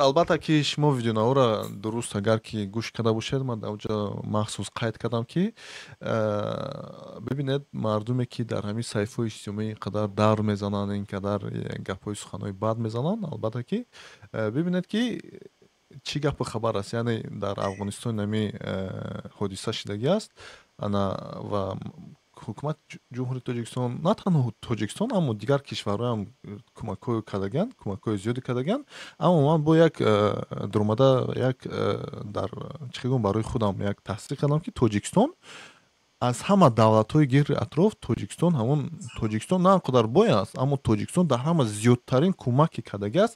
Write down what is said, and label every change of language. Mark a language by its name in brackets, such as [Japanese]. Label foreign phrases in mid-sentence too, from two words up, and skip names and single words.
[Persian] البته که شما ویدیو را درست اگر که گوش کرده باشید، من اوجا مخصوص قید کردم که ببینید مردمی که در همین صحیفه اجتماعی قدر در میزنن، این قدر گپای سخنای بد میزنن، البته که ببینید که چی گپ خبر است. یعنی در افغانستان نمی حادثه شدگی است و [Tajik] ҳукумат ҷумҳурии тоҷикистон на танҳо тоҷикистон аммо дигар кишварҳо ҳам кӯмакҳои кардаганд, кӯмакҳои зиёде кардаганд. Аммо ман бо як дуромада як дар чӣ гӯям барои худам як таҳсиқ кардам ки Тоҷикистон аз ҳама давлатҳои гирди атроф Тоҷикистон ҳамон Тоҷикистон на он қадар бой аст, аммо Тоҷикистон дар ҳама зиёдтарин кӯмаке кардаги аст.